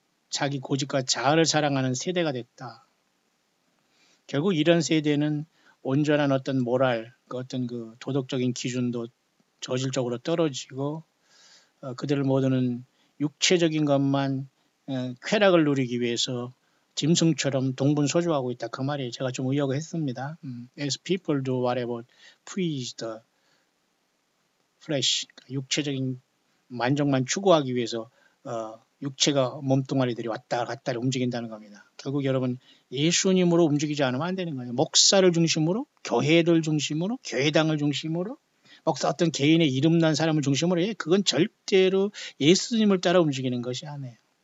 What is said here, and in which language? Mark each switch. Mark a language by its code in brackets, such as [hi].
[ko] 자기 고집과 자아를 사랑하는 세대가 됐다. 결국 이런 세대는 온전한 어떤 모랄, 어떤 도덕적인 기준도 저질적으로 떨어지고 그들을 모두는 육체적인 것만 쾌락을 누리기 위해서 짐승처럼 동분서주하고 있다. 그 말이 제가 좀 의역을 했습니다. [en] As people do whatever please the flesh. [ko] 육체적인 만족만 추구하기 위해서 육체가 몸뚱아리들이 왔다 갔다 움직인다는 겁니다. 결국 여러분 예수님으로 움직이지 않으면 안 되는 거예요. 목사를 중심으로, 교회들 중심으로, 교회당을 중심으로 목사 어떤 개인의 이름난 사람을 중심으로 해. 그건 절대로 예수님을 따라 움직이는 것이 아니에요.